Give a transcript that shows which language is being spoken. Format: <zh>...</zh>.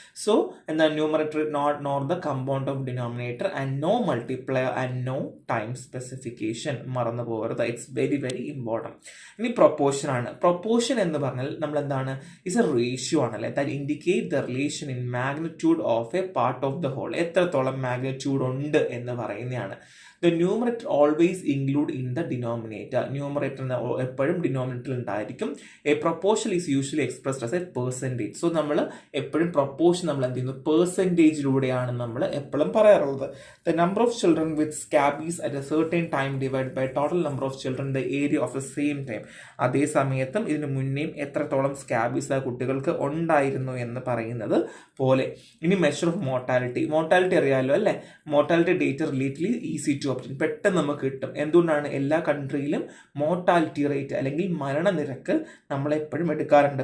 <en>so</en> <ml>എന്താണ്</ml> <en>Numerator nor the compound of denominator and no multiplier and no time specification.</en> <ml>മറന്നു പോകരുത്,</ml> <en>It's very very important.</en> <ml>ഇനി proportion ആണ്.</ml> <en>proportion</en> <ml>എന്ന് പറഞ്ഞാൽ നമ്മൾ എന്താണ്,</ml> <en>it's a ratio</en> <ml>ആണല്ലേ,</ml> <en>That indicate the relation in magnitude of a part of the whole.</en> <ml>എത്രത്തോളം മാഗ്നിറ്റ്യൂഡ് ഉണ്ട് എന്ന് പറയുന്നതാണ്.</ml> <en>The numerator always include in the denominator.</en> <ml>Numerator എപ്പോഴും ഡിനോമിനേറ്ററിൽ ഉണ്ടായിരിക്കും.</ml> <en>A proportion is usually expressed as a percentage.</en> <ml>So നമ്മൾ എപ്പോഴും പ്രൊപ്പോർഷൻ നമ്മൾ എന്ത് ചെയ്യുന്നു, പെർസെൻറ്റേജിലൂടെയാണ് നമ്മൾ എപ്പോഴും പറയാറുള്ളത്.</ml> <en>The number of children with scabies at a certain time divided by total number of children in the area of the same time.</en> <ml>അതേ സമയത്തും ഇതിന് മുന്നേയും എത്രത്തോളം സ്കാബീസ് ആ കുട്ടികൾക്ക് ഉണ്ടായിരുന്നു എന്ന് പറയുന്നത് പോലെ.</ml> <en>ഇനി measure of mortality. Mortality</en> <ml>അറിയാമല്ലോ അല്ലേ.</ml> <en>mortality data relatively easy to obtain,</en> <ml>പെട്ടെന്ന് നമുക്ക് കിട്ടും. എന്തുകൊണ്ടാണ്, എല്ലാ കൺട്രിയിലും മോർട്ടാലിറ്റി റേറ്റ് അല്ലെങ്കിൽ മരണനിരക്ക് നമ്മളെപ്പോഴും എടുക്കാറുണ്ട്.</ml>